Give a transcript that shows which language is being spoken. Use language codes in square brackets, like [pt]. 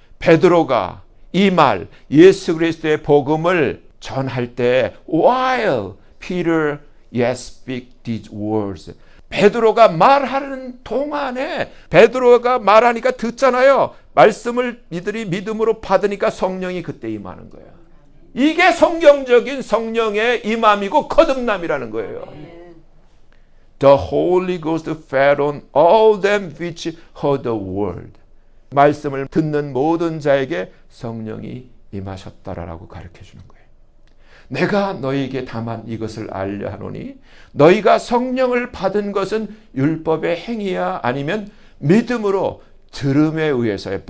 [ko] 베드로가 이 말 예수 그리스도의 복음을 전할 때 [en] while Peter yet speak these words, [ko] 베드로가 말하는 동안에 베드로가 말하니까 듣잖아요. 말씀을 이들이 믿음으로 받으니까 성령이 그때 임하는 거예요. 이게 성경적인 성령의 임함이고 거듭남이라는 거예요. [en] The Holy Ghost fell on all them which heard the word. [ko] 말씀을 듣는 모든 자에게 성령이 임하셨다라고 가르쳐 주는 거예요. 내가 너희에게 다만 이것을 알려 하노니 너희가 성령을 받은 것은 율법의 행위야 아니면 믿음으로 들음에 의해서요.